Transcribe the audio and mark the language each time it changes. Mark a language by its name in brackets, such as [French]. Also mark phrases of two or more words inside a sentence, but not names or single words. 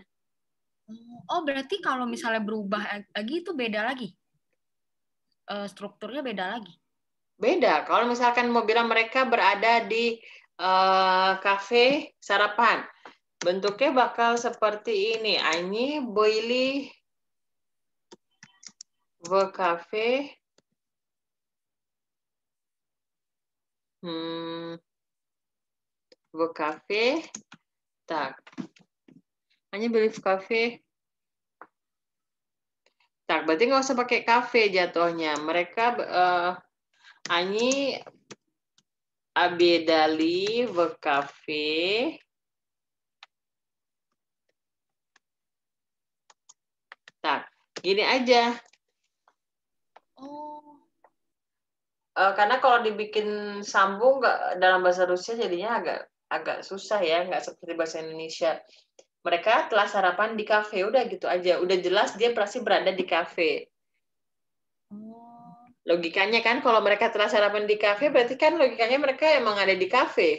[Indonesian] Oh, berarti kalau misalnya berubah lagi itu beda lagi? Strukturnya beda lagi? Beda. Kalau misalkan mau bilang mereka berada di kafe sarapan, bentuknya bakal seperti ini. [Russian] Они были в кафе. В кафе. Так. Они были в кафе. Так, [Indonesian] berarti nggak usah pakai kafe jatuhnya. [Russian] Mereka они обедали в кафе. Так, [Indonesian] gini aja. Oh. Karena kalau dibikin sambung dalam bahasa Rusia jadinya agak susah ya, nggak seperti bahasa Indonesia. Mereka telah sarapan di kafe, udah gitu aja. Udah jelas dia pasti berada di kafe. Logikanya kan kalau mereka telah sarapan di kafe, berarti kan logikanya mereka emang ada di kafe.